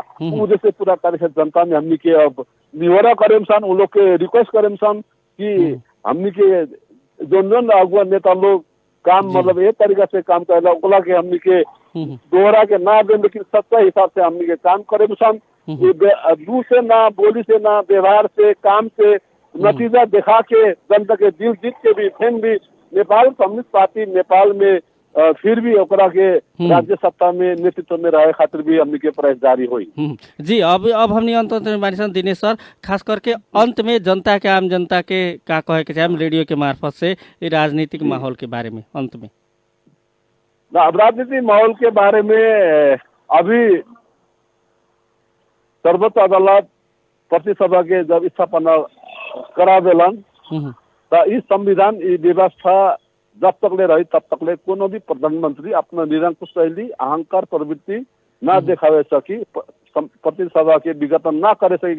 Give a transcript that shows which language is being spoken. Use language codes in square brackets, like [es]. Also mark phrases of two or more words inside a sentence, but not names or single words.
[bho] उद्देश्य पूरा करे से जनता में हमनी के अब निहोरा करेम सन, उन लोग के रिक्वेस्ट करेम सन कि हमनी के जोन अगुआ नेता लोग काम मतलब एक तरीका से काम करेला, ओकला के हमनी के दोहरा के ना दे, लेकिन सच्चा हिसाब से हमनी के काम करेम सन। दूर से ना, बोली से ना, व्यवहार से, काम से नतीजा दिखा के जनता के दिल जीत के भी फिर भी नेपाल कम्युनिस्ट पार्टी नेपाल में फिर भी ओकरा के राज्य सत्ता में नेतृत्व में रहे खातिर भी हमनी के प्रयास जारी हुई। जी, अब हमनी अंत में बानी दिनेश सर, खास करके अंत में जनता के, आम जनता के का कहे के चाहे रेडियो के मार्फत से राजनीतिक माहौल के बारे में अंत में। अब राजनीतिक माहौल के बारे में अभी सर्वोच्च अदालत प्रतिसभा के जब स्थापना करा देलन तो इस संविधान व्यवस्था जब तक ले रही तब तक ले कोनो भी प्रधानमंत्री अपना निरंकुश शैली, अहंकार प्रवृत्ति ना दिखावे सकी, प्रतिसभा के विघटन ना करे सकेगा।